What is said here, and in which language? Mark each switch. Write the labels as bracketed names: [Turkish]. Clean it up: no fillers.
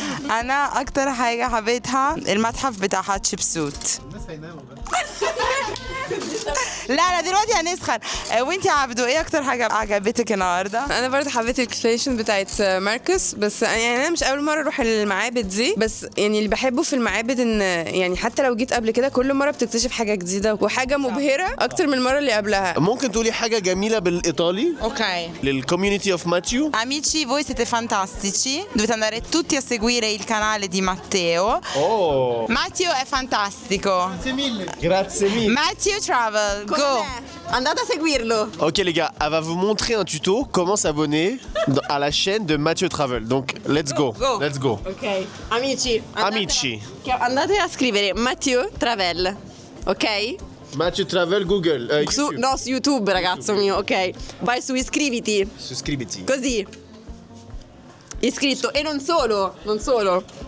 [Arabic] أنا أكتر حاجة حبيتها المتحف بتاع حتشبسوت لا دلوقتي هنسخن وانتي عبدو ايه اكتر حاجه عجبتك النهارده؟ انا برضه حبيت الاكسبلانيشن بتاعت ماركوس، بس يعني انا مش اول مره اروح المعابد دي، بس يعني اللي بحبه في المعابد ان يعني حتى لو جيت قبل كده كل مره بتكتشف حاجه جديده وحاجه مبهره اكتر من المره اللي قبلها. ممكن تقولي حاجه جميله بالايطالي؟ [English] Ok. للكوميونتي of Matteo. [Italian] Amici, voi siete fantastici. Dovete andare tutti a seguire il canale di Matteo. Oh. Matteo è fantastico. Grazie mille. [English] Matthew Travel. Go. [Italian] Andate a seguirlo. [French] Ok les gars, elle va vous montrer un tuto comment s'abonner à la chaîne de Mathieu Travel. Donc [English] let's go. Let's go. [Italian] Ok. Amici. Amici. Andate a scrivere Matteo Travel. [English] Ok? Mathieu Travel Google. YouTube. [Italian] No, su YouTube ragazzo mio, ok. Vai su iscriviti. Suscribiti. Così. Iscritto. E non solo, non solo.